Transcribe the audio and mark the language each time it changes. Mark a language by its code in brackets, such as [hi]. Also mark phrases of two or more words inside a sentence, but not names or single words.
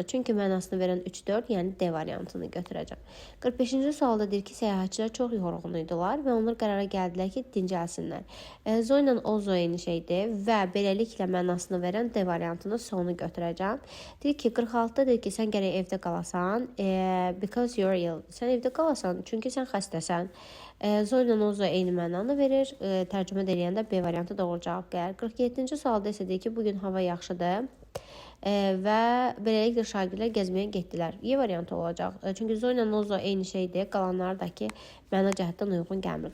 [az] Çünki mənasını verən 3-4, yəni D variantını götürəcəm. 45-ci sualda deyir ki, səyahətçilər çox yorğun idilər və onlar qərara gəldilər ki, dincəlsinlər. Zoyla ozo eyni şeydir və beləliklə mənasını verən D variantını sonu götürəcəm. Deyir ki, 46-da deyir ki, sən gərək evdə qalasan, [en] because you're ill. [az] Sən evdə qalasan, çünki sən xəstəsən. Zoyla ozo eyni mənanı verir. Tərcümə edəndə B variantı doğru cavab gəlir. 47-ci sualda isə deyir ki, bugün hava yaxşıdır və beləliklə şagirdlər gəzməyə getdilər. Y variantı olacaq. Çünki Zoyla ozo eyni şeydir. Qalanlardakı məna cəhətdən uyğun gəlmir.